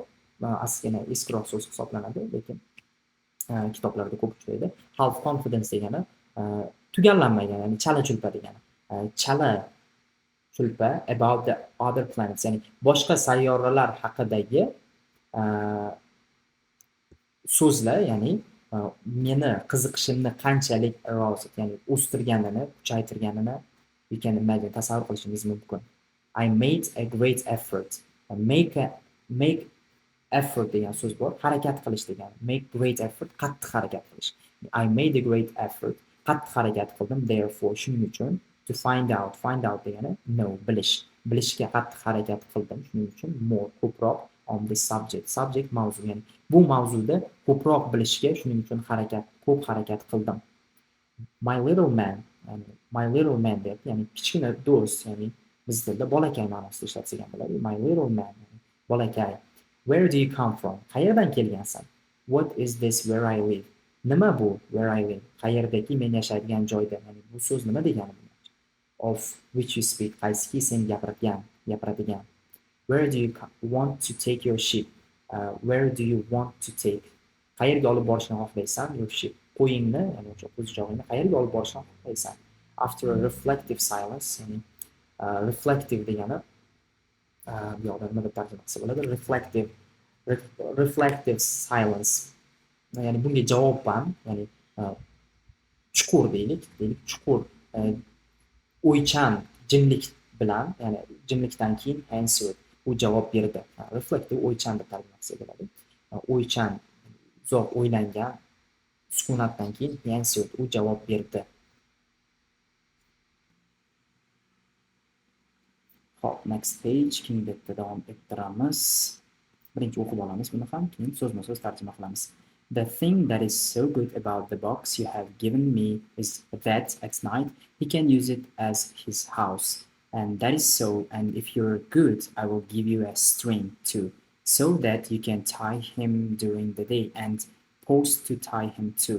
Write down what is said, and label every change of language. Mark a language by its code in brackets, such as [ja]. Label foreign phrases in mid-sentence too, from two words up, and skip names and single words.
[uz] Aslida eskiroq so'z hisoblanadi, lekin kitoblarda ko'p uchraydi. [en] Half confidence [uz] degani tugallanmagan, ya'ni chala chulpa degani. Chala chulpa [en] about the other planets, [uz] ya'ni boshqa sayyoralar haqidagi so'zlar, ya'ni meni qiziqishimni qanchalik aroused, ya'ni o'stirganini, kuchaytirganini [en] you can imagine, [uz] tasavvur qilishingiz mumkin. [en] I made a great effort. Make effort [uz] degan so'z bor, harakat qilish degani. [en] Make great effort, [uz] qattiq harakat qilish. [en] I made a great effort, [uz] qattiq harakat qildim, therefore, shuning uchun, [en] to find out degani, know, [uz] bilishga qattiq harakat qildim, shuning uchun, more, ko'proq, [en] on this subject [uz] mavzu, ya'ni bu mavzuda ko'proq bilishga, shuning uchun ko'p harakat qildim. [en] My little man [uz] deb, ya'ni kichkina do'st, ya'ni biz tilda bolakay ma'nosida ishlatsak bo'ladi. [en] My little man, bolakay. Where do you come from? [uz] Qayerdan kelgansan? [en] What is this where I live? [uz] Nima bu [en] where I live? [uz] Qayerdaki men yashaydigan joyda. Ya'ni bu so'z nima degani? [en] Of which you speak, [uz] qaysiki sen gapiradigan. [en] Where do you want to take your ship? Where do you want to take? [uz] Qayerga olib borishni xohlaysan? [en] Your ship, [uz] qo'yingni, ya'ni o'sha qo'zichog'ingni qayerga olib borishni xohlaysan? [en] After a reflective silence, [uz] ya'ni reflective degani bu yoqda nima deb tarjima qilsa bo'ladi? [en] Reflective silence. [uz] Ya'ni bunga javoban, ya'ni chuqur deylik, chuqur o'ychan jimlik bilan, ya'ni jimlikdan keyin answer, u javob berdi. Reflective o'ychan deb tarjima qilsa bo'ladi. O'ychan, uzoq o'ylangan sukunatdan keyin answer, u javob berdi. Hop, [en] next page, [uz] keyingiga davom ettiramiz. Birinchi o'qib olamiz buni ham, keyin so'zma-so'z tarjima qilamiz. [en] The thing that is so good about the box you have given me is that at night he can use it as his house. And that is so, and if you're good, I will give you a string too, so that you can tie him during the day and post to tie him too.